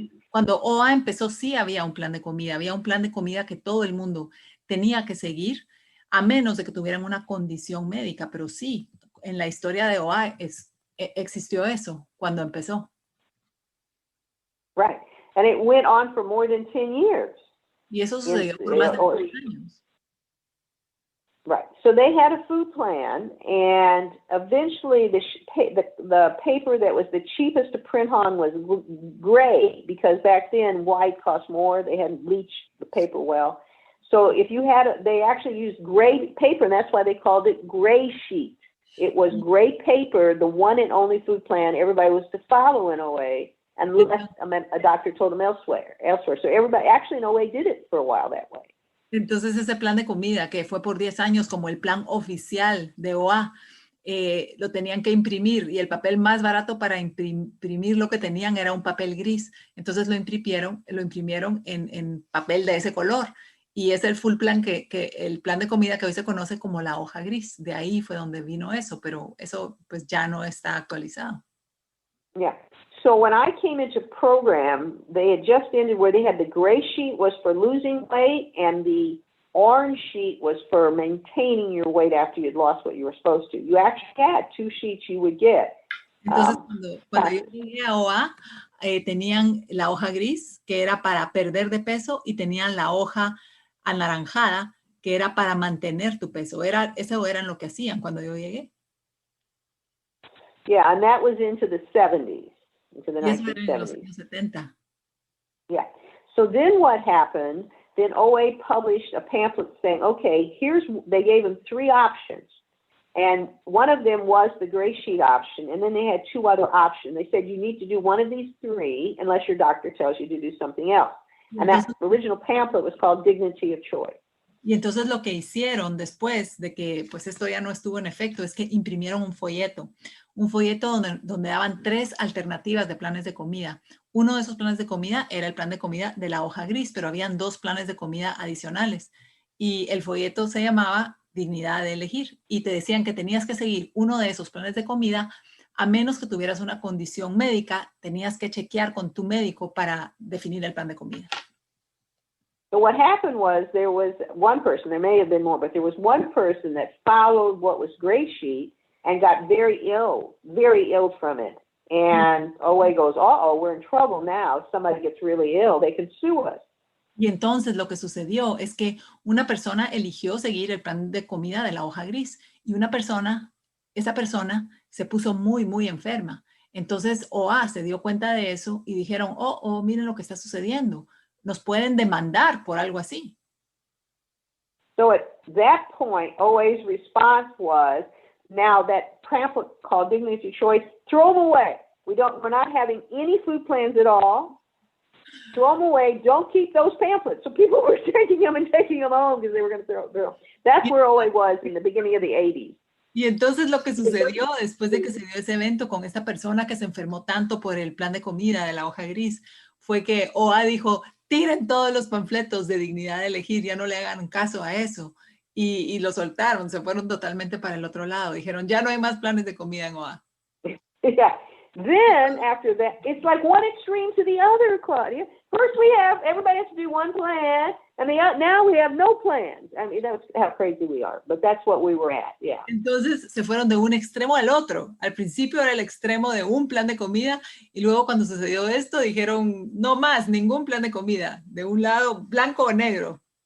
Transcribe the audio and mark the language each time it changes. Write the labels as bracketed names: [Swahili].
[Spanish] Cuando OA empezó, sí había un plan de comida que todo el mundo tenía que seguir, a menos de que tuvieran una condición médica, pero sí, en la historia de OA existió eso cuando empezó. [English] Right, and it went on for more than 10 years. [Spanish] Y eso sucedió por más de 10 años. [English] Right. So they had a food plan, and eventually the paper that was the cheapest to print on was gray, because back then white cost more. They hadn't bleached the paper well. So if you had, they actually used gray paper, and that's why they called it gray sheet. It was gray paper, the one and only food plan everybody was to follow in OA, unless a doctor told them elsewhere. So everybody, actually in OA, did it for a while that way. [Spanish] Entonces ese plan de comida que fue por 10 años como el plan oficial de OA, lo tenían que imprimir, y el papel más barato para imprimir lo que tenían era un papel gris. Entonces lo imprimieron en papel de ese color, y es el [English] full plan [Spanish] el plan de comida que hoy se conoce como la hoja gris. De ahí fue donde vino eso, pero eso pues ya no está actualizado. [English] Yeah. So when I came into program, they had just ended where they had the gray sheet was for losing weight, and the orange sheet was for maintaining your weight after you'd lost what you were supposed to. You actually had 2 sheets you would get. [Spanish] Entonces, cuando yo llegué a OA, tenían la hoja gris, que era para perder de peso, y tenían la hoja anaranjada, que era para mantener tu peso. Eso eran lo que hacían cuando yo llegué. [English] Yeah, and that was into the 70s. Into the 1970s. Yeah. So then what happened? Then OA published a pamphlet saying, okay, they gave them 3 options. And one of them was the gray sheet option, and then they had two other options. They said you need to do one of these three unless your doctor tells you to do something else. And that original pamphlet was called Dignity of Choice. [Spanish] Y entonces lo que hicieron después de que pues esto ya no estuvo en efecto es que imprimieron un folleto donde daban 3 alternativas de planes de comida. Uno de esos planes de comida era el plan de comida de la hoja gris, pero habían 2 planes de comida adicionales. Y el folleto se llamaba Dignidad de Elegir y te decían que tenías que seguir uno de esos planes de comida a menos que tuvieras una condición médica, tenías que chequear con tu médico para definir el plan de comida. [English] So what happened was there was one person, there may have been more, but there was one person that followed what was gray sheet and got very ill from it. And OA goes, uh-oh, we're in trouble now. If somebody gets really ill, they can sue us. [Spanish] Y entonces lo que sucedió es que una persona eligió seguir el plan de comida de la hoja gris y esa persona se puso muy, muy enferma. Entonces OA se dio cuenta de eso y dijeron, miren lo que está sucediendo. Nos pueden demandar por algo así. [English] So at that point, OA's response was, now that pamphlet called Dignity Choice, throw them away. We're not having any food plans at all. Throw them away. Don't keep those pamphlets. So people were taking them home because they were going to throw them. That's where OA was in the beginning of the 80s. [Spanish] Y entonces lo que sucedió después de que se dio ese evento con esta persona que se enfermó tanto por el plan de comida de la hoja gris, fue que OA dijo, tiren todos los panfletos de dignidad de elegir, ya no le hagan caso a eso. Y lo soltaron, se fueron totalmente para el otro lado. Dijeron, ya no hay más planes de comida en OA. [English] Yeah. Then, after that, it's like one extreme to the other, Claudia. First everybody has to do one plan, and now we have no plans. I mean, that's how crazy we are, but that's what we were at, yeah. [Spanish] Entonces, se fueron de un extremo al otro. Al principio era el extremo de un plan de comida, y luego cuando sucedió esto, dijeron, no más, ningún plan de comida. De un lado, blanco o negro.